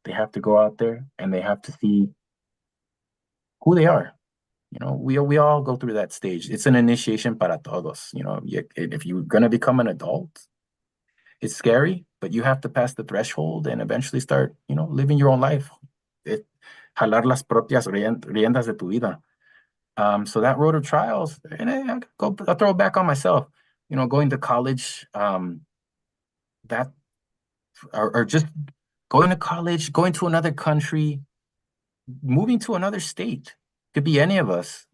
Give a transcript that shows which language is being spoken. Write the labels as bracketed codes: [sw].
[en] They have to go out there and they have to see who they are. We all go through that stage. It's an initiation [es] para todos. [en] If you're going to become an adult, it's scary, but you have to pass the threshold and eventually start, living your own life. [es] Jalar las propias riendas de tu vida. [en] So that road of trials, and I'll throw it back on myself. Going to college, that or just going to college, going to another country, moving to another state, could be any of us.